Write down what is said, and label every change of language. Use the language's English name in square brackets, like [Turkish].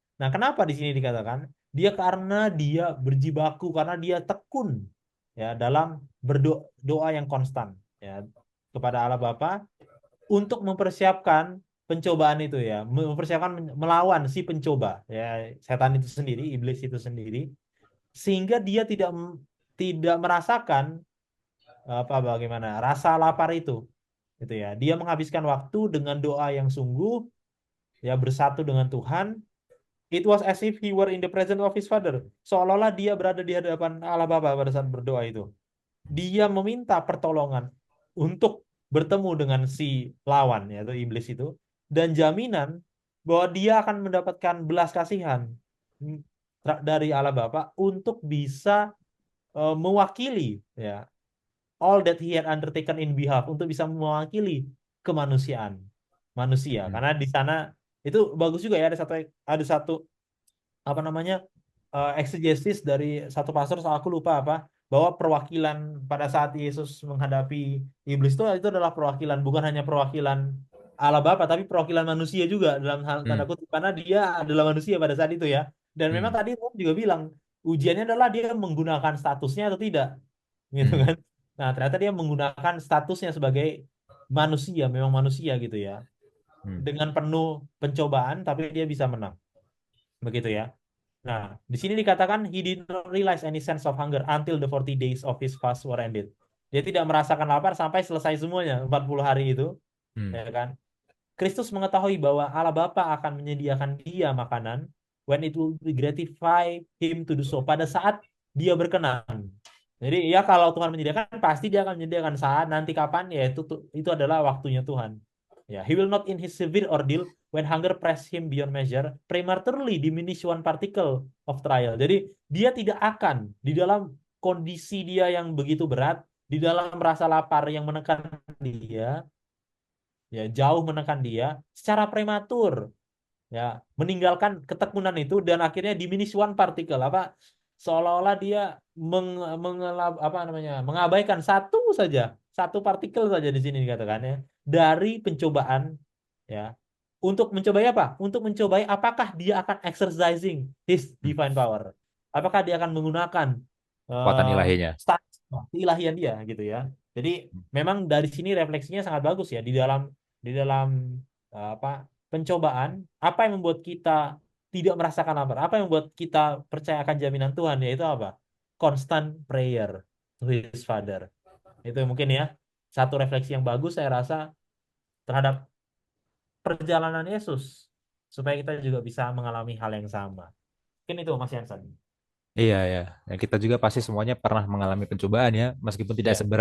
[Indonesian] Nah, kenapa di sini dikatakan dia karena dia berjibaku, karena dia tekun ya dalam berdoa yang konstan ya kepada Allah Bapa untuk mempersiapkan pencobaan itu ya, mempersiapkan melawan si pencoba ya, setan itu sendiri, iblis itu sendiri, sehingga dia tidak merasakan apa bagaimana rasa lapar itu gitu ya. Dia menghabiskan waktu dengan doa yang sungguh ya bersatu dengan Tuhan. [English] It was as if he were in the presence of his father. [Indonesian] Seolah-olah dia berada di hadapan Allah Bapa pada saat berdoa itu. Dia meminta pertolongan untuk bertemu dengan si lawan yaitu iblis itu dan jaminan bahwa dia akan mendapatkan belas kasihan dari Allah Bapa untuk bisa mewakili ya [English] all that he had undertaken in behalf [Indonesian] untuk bisa mewakili kemanusiaan manusia Hmm. karena di sana itu bagus juga ya ada satu apa namanya exegesis dari satu pastor aku lupa apa bahwa perwakilan pada saat Yesus menghadapi iblis itu adalah perwakilan bukan hanya perwakilan Allah Bapa tapi perwakilan manusia juga dalam hal tanda Hmm. kutip karena dia adalah manusia pada saat itu ya dan memang Hmm. tadi Tuhan juga bilang ujiannya adalah dia menggunakan statusnya atau tidak gitu Hmm. kan. Nah, ternyata dia menggunakan statusnya sebagai manusia, memang manusia gitu ya. Hmm. Dengan penuh pencobaan, tapi dia bisa menang. Begitu ya. Nah, di sini dikatakan [English] he did not realize any sense of hunger until the 40 days of his fast were ended. [Indonesian] Dia tidak merasakan lapar sampai selesai semuanya, 40 hari itu, Hmm. ya kan. Kristus mengetahui bahwa Allah Bapa akan menyediakan dia makanan [English] when it will be gratify him to do so. [Indonesian] Pada saat dia berkenan. Jadi ya kalau Tuhan menyediakan pasti dia akan menyediakan saat nanti kapan ya itu adalah waktunya Tuhan. [English] Ya, he will not in his severe ordeal when hunger press him beyond measure prematurely diminish one particle of trial. [Indonesian] Jadi dia tidak akan di dalam kondisi dia yang begitu berat, di dalam rasa lapar yang menekan dia, ya jauh menekan dia secara prematur ya meninggalkan ketekunan itu dan akhirnya [English] diminish one particle [Indonesian] apa seolah-olah dia apa namanya mengabaikan satu partikel saja di sini dikatakan ya dari pencobaan ya untuk mencobai apa? Untuk mencobai apakah dia akan [English] exercising his Hmm. divine power. [Indonesian] Apakah dia akan menggunakan Kekuatan eh ilahinya. status ilahian dia gitu ya. Jadi memang dari sini refleksinya sangat bagus ya di dalam apa pencobaan, apa yang membuat kita tidak merasakan lapar, apa yang membuat kita percaya akan jaminan Tuhan, yaitu apa? [English] Constant prayer to his Father. [Indonesian] Itu mungkin ya satu refleksi yang bagus saya rasa terhadap perjalanan Yesus supaya kita juga bisa mengalami hal yang sama. Mungkin itu Mas Yansan. Iya, ya. Ya, kita juga pasti semuanya pernah mengalami pencobaan ya, meskipun tidak Ya.